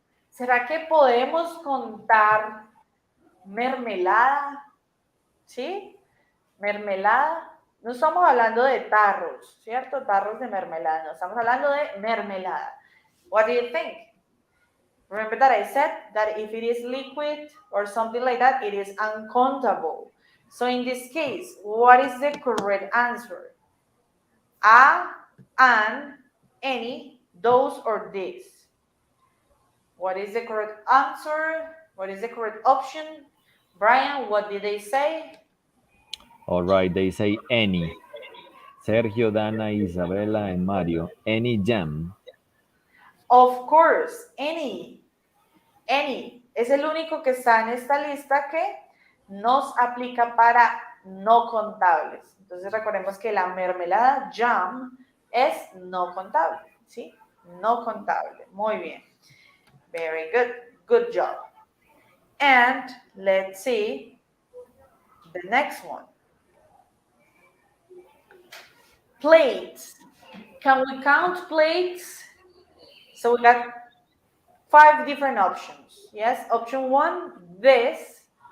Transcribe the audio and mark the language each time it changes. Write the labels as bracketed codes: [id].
[es] ¿Será que podemos contar mermelada? ¿Sí? Mermelada. No estamos hablando de tarros, ¿cierto? Tarros de mermelada. No, estamos hablando de mermelada. [en] What do you think? Remember that I said that if it is liquid or something like that, it is uncountable. So in this case, what is the correct answer? A, an, any, those, or this? What is the correct answer? What is the correct option? Brian, what did they say? All right, they say any. Sergio, Dana, Isabela, and Mario. Any jam. Of course, any. Any. [es] Es el único que está en esta lista que nos aplica para no contables. Entonces recordemos que la mermelada, jam, es no contable, ¿sí? No contable. Muy bien. [en] Very good. Good job. And let's see the next one. Plates. Can we count plates? So we got 5 different options. Yes, option 1, this.